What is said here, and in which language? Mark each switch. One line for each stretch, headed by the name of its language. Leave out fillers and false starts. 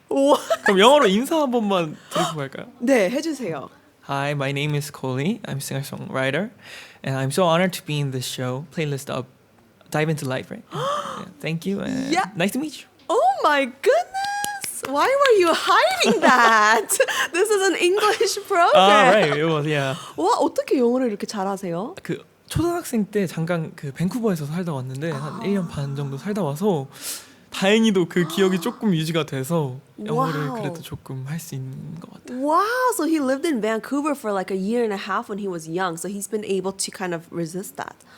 Korean: 그럼 영어로 인사 한 번만 드리고 갈까요? 네, 해주세요.
English: Hi, my name is Collie. I'm a singer-songwriter, and I'm so honored to be in this show, Playlist Up. Dive into life, right? Yeah, thank you, and nice to meet you. Oh my goodness! Why were you hiding that? This is an English program. Right, it was, yeah.
Korean: 와, 어떻게 영어를 이렇게 잘하세요? 초등학생 때 잠깐 밴쿠버에서 살다 왔는데 한 1년 반 정도 살다 와서 다행히도 그 기억이 조금 유지가 돼서 영어를 그래도 조금 할 수 있는 것 같아요.
English: Wow, so he lived in Vancouver for like a year and a half when he was young, so he's been able to kind of resist that.